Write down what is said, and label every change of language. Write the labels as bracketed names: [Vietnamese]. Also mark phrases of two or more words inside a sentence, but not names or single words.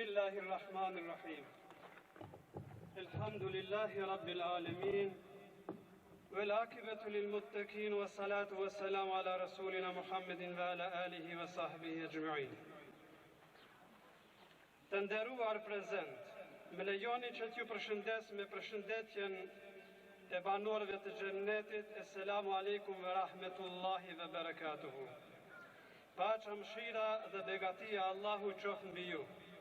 [Arabic] الله الرحمن الرحيم الحمد لله رب العالمين والعاقبة للمتقين والصلاة والسلام على رسولنا محمد وعلى آله وصحبه أجمعين. [Albanian] Të nderuar prezent, më lejoni që t'ju përshëndes me përshëndetjen e banorëve të xhennetit. [Arabic] السلام عليكم ورحمة الله وبركاته. [Albanian] Pacha, mëshira dhe begatia Allahu qoftë mbi ju.